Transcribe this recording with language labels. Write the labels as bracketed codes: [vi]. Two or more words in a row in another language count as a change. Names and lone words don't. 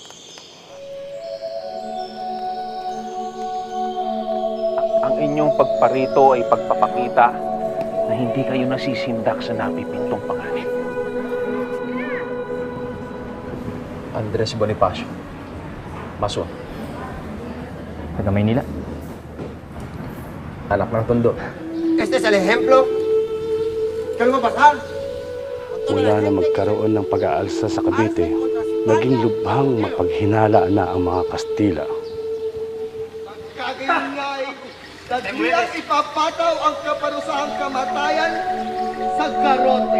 [tl] Ang inyong pagparito ay pagpapakita na hindi kayo nasisindak sa napipintong panganib. Andres Bonifacio, Maso, taga Maynila, anak ng Tondo. [es] Este es el ejemplo. ¿Qué va a pasar? [tl] Mula na magkaroon ng pag-aalsa sa Cavite, naging lubhang mapaghinala na ang mga Kastila. Kagingay, dagilang ipapataw ang kaparusahang kamatayan sa garote.